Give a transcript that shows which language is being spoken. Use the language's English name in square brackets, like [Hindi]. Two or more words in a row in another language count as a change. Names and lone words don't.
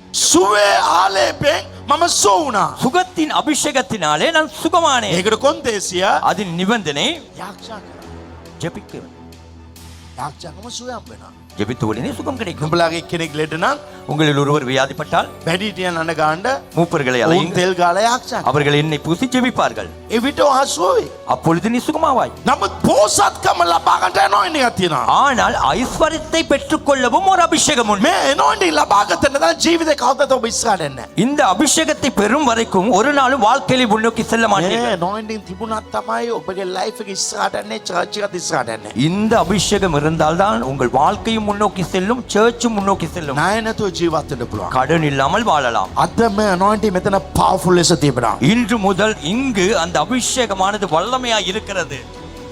[Sinhala] සුවේ ආලේපෙන් මම සුව වුණා. [Tamil] சுகத்தின் அபிஷேகத்தினாலே நான் சுகமானேன். [Sinhala] ඒකට කොන්දේසිය [Tamil] அதன் நிபந்தனை [Sinhala] යාක්ෂා කරා. [Tamil] ஜெபிக்க. [Sinhala] යාක්ෂාකම සුවයක් වෙනවා. [Tamil] ஜெபித்த உடனே சுகம் கிடைக்கும். [Sinhala] නුඹලාගේ කෙනෙක් ලෙඩ නම් [Tamil] உங்களில் ஒருவர் வியாதிப்பட்டால் [Sinhala] වැඩිහිටියන් අඬ ගාන්න [Tamil] மூப்பர்களை [Sinhala] උන් [Tamil] அழையுங்கள். [Sinhala] තෙල් ගාලා යාක්ෂා කරා. [Tamil] அவர்கள் எண்ணெய் பூசி ஜெபிப்பார்கள். [Sinhala] එවිට ඔහා සුව වේ. [Tamil] அப்பொழுது நீ சுகமாவாய். [Sinhala] නමුත් පෝසත්කම ලබා ගන්නට anointing එකක් තියෙනවා. [Tamil] ஆனால் ஐஸ்வர்யத்தை பெற்றுக்கொள்ளவும் ஒரு அபிஷேகம் உண்டு. [Sinhala] මේ anointing ලබා ගන්න නම් ජීවිතේ කවදාවත් ඔබ ඉස්සරහට එන්නේ නැහැ. [Tamil] இந்த அபிஷேகத்தை பெறும் வரைக்கும் ஒரு நாளும் வாழ்க்கையில முன்னோக்கி செல்ல [Sinhala] මේ [Tamil] மாட்டீர்கள். [Sinhala] anointing තිබුණත් තමයි ඔබගේ life එක ඉස්සරහට එන්නේ, church එකත් ඉස්සරහට එන්නේ. [Tamil] இந்த அபிஷேகம் இருந்தால்தான் உங்கள் வாழ்க்கையும் முன்னோக்கி செல்லும், சர்ச்சும் முன்னோக்கி செல்லும். [Sinhala] ණය නැතුව ජීවත් වෙන්න පුළුවන්. [Tamil] கடன் இல்லாமல் வாழலாம். [Sinhala] අද මේ anointing මෙතන powerful ලෙස තිබෙනවා. [Tamil] இன்று முதல் இங்கு அந்த அபிஷேகமானது வல்லமையா இருக்கிறது.